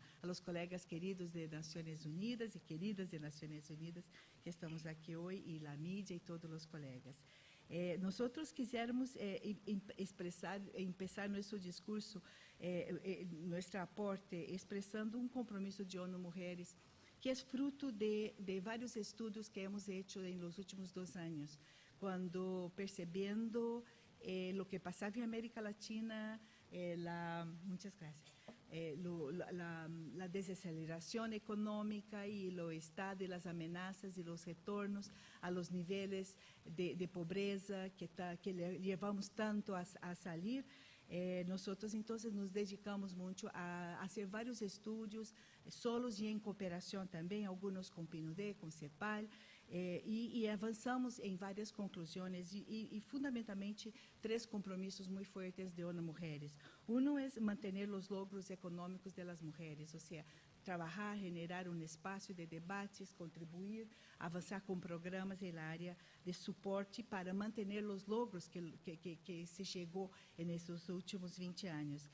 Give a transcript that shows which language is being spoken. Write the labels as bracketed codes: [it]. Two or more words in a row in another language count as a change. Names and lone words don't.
[es] A los colegas [pt] queridos de Nações Unidas e queridas de Nações Unidas que estamos aqui hoje, e a mídia e todos os colegas. Nós quisermos começar nosso discurso, nosso aporte, expressando compromisso de ONU Mulheres, que é fruto de vários estudos que [es] hemos hecho [pt] nos últimos 2 anos, quando percebendo o que passava em América Latina, muitas graças, [es] la desaceleración económica y el estado y las amenazas y los retornos a los niveles de pobreza que llevamos tanto a salir. Nosotros entonces nos dedicamos mucho a hacer varios estudios solos y en cooperación también, algunos con PNUD, con CEPAL, y [pt] avançamos em várias conclusões e fundamentalmente 3 compromissos muito fortes de ONU Mulheres. Um é manter os logros econômicos das mulheres, ou seja, trabalhar, generar espaço de debates, contribuir, avançar com programas na área de suporte para manter os logros que se chegou nesses últimos 20 anos.